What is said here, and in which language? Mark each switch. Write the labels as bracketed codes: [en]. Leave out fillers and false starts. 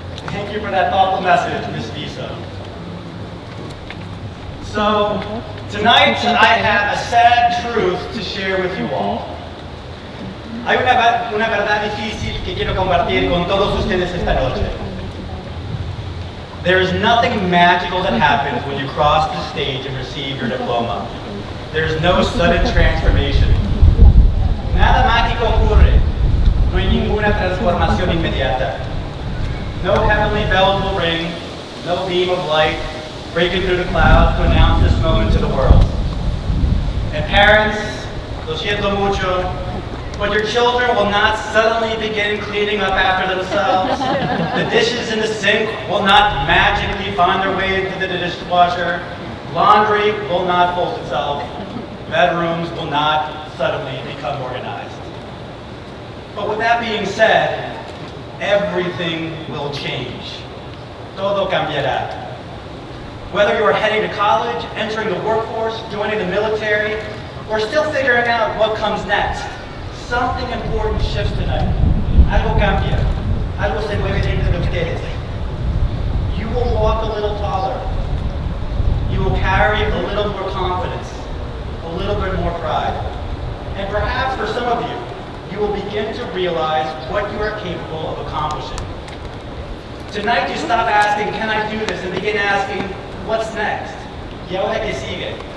[en] Thank you for that thoughtful message, Ms. Visa. So, tonight I have a sad truth to share with you all. [es] Hay una verdad difícil que quiero compartir con todos ustedes esta noche. [en] There is nothing magical that happens when you cross the stage and receive your diploma. There is no sudden transformation. [es] Nada mágico ocurre. No hay ninguna transformación inmediata. [en] No heavenly bells will ring, no beam of light breaking through the clouds to announce this moment to the world. And parents, lo siento mucho, but your children will not suddenly begin cleaning up after themselves. The dishes in the sink will not magically find their way into the dishwasher. Laundry will not fold itself. Bedrooms will not suddenly become organized. But with that being said, everything will change. Todo cambiará. Whether you are heading to college, entering the workforce, joining the military, or still figuring out what comes next, something important shifts tonight. [es] Algo cambia. Algo se mueve dentro de ustedes. [en] You will walk a little taller. You will carry a little more confidence, a little bit more pride. And perhaps for some of you, you will begin to realize what you are capable of accomplishing. Tonight you stop asking, can I do this? And begin asking, what's next? ¿Y ahora qué sigue?